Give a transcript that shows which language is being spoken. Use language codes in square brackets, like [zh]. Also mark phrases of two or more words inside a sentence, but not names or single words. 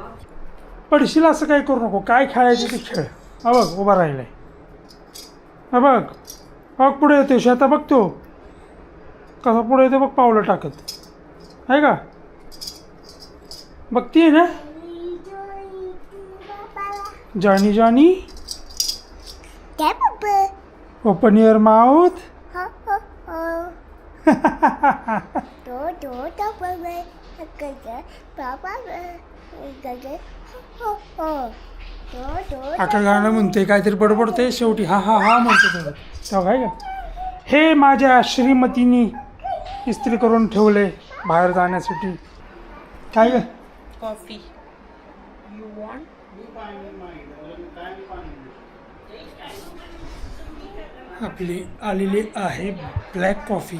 [mr] पडशील असं काय करू नको. काय खेळायचं ते खेळ. हा बघ उभा राहिलाय. हा बघ बघ पुढे येतो शेता. बघ तो कसा पुढे येतो बघ, पावलं टाकत आहे का. बघतीये ना जानी जानी. [vi] Cái búp bê. [en] open your mouth. [vi] Đổ đổ tóc bê bê. Cái bỏ bá bê. Cái đổ đổ. [mr] आका गाणं म्हणते काहीतरी बडबडते, शेवटी हा हा हा म्हणते तुझं तेव्हा काय का. हे माझ्या श्रीमतीनी इस्त्री करून ठेवले बाहेर जाण्यासाठी. काय ग [en] coffee you want. [mr] आपली आलेली आहे [en] black coffee.